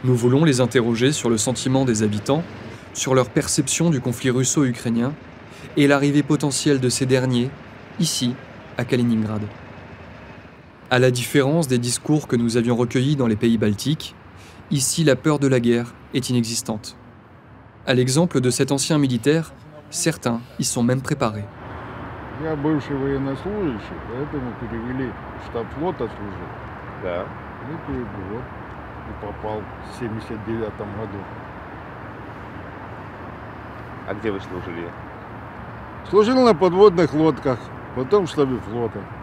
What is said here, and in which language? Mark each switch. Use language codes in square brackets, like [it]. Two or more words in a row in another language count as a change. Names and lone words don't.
[fr] Nous voulons les interroger sur le sentiment des habitants, sur leur perception du conflit russo-ukrainien et l'arrivée potentielle de ces derniers, ici, à Kaliningrad. À la différence des discours que nous avions recueillis dans les pays baltiques, ici la peur de la guerre est inexistante. À l'exemple de cet ancien militaire, certains y sont même préparés. [ru] Я бывший военнослужащий, поэтому перевели в штаб флота служил. Да. Вот, и попал в 79-м году. А где вы служили? Служил на подводных лодках, потом в штабе флота.